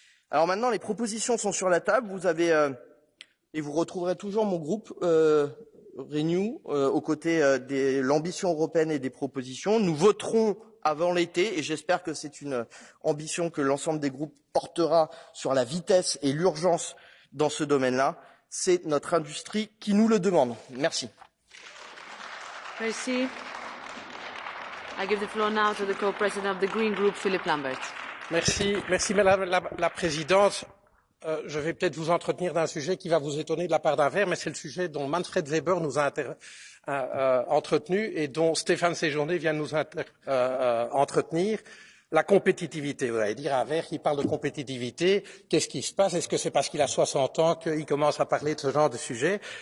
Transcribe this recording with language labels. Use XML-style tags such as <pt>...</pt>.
<fr>Alors maintenant, les propositions sont sur la table. Vous avez et vous retrouverez toujours mon groupe Renew aux côtés de l'ambition européenne et des propositions. Nous voterons avant l'été et j'espère que c'est une ambition que l'ensemble des groupes portera sur la vitesse et l'urgence dans ce domaine-là. C'est notre industrie qui nous le demande. Merci. Merci.</fr> <en>I give the floor now to the co-president of the Green Group, Philippe Lambert.</en> <fr>Merci Madame la Présidente. Je vais peut-être vous entretenir d'un sujet qui va vous étonner de la part d'un vert, mais c'est le sujet dont Manfred Weber nous a entretenu et dont Stéphane Séjourné vient de nous entretenir, la compétitivité. Vous allez dire un vert qui parle de compétitivité, qu'est-ce qui se passe? Est-ce que c'est parce qu'il a 60 ans qu'il commence à parler de ce genre de sujet?</fr>